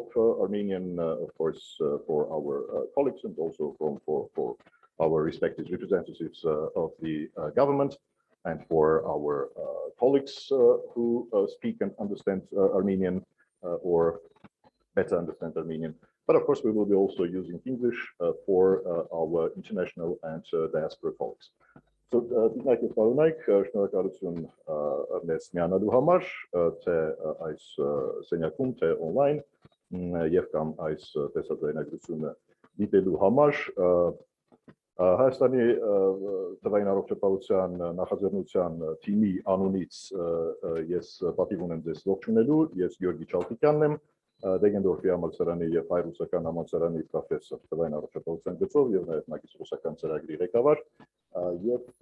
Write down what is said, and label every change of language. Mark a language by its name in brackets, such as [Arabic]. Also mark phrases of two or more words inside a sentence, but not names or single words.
[English] Armenian, of course, for our colleagues and also for our respective representatives of the government, and for our colleagues who speak and understand Armenian or better understand Armenian. But of course, we will be also using English for our international and diaspora colleagues. So, [Armenian] դիտնակի պարոնայք, շնորհակալություն մեզ միանալու համար, թե այս սենյակում, թե online, եւ կամ այս տեսաձայնագրությունը դիտելու համար, Հայաստանի թվային առողջապահության նախաձեռնության թիմի անունից ես պատիվ ունեմ ձեզ ողջունելու, ես Գյորգի Չալտիկյանն եմ, Դեգենդորֆի համալսարանի եւ Հայ-ռուսական համալսարանի պրոֆեսոր թվային առողջապահության գծով եւ նաեւ մագիստրոսական ծրագրի ղեկավար եւ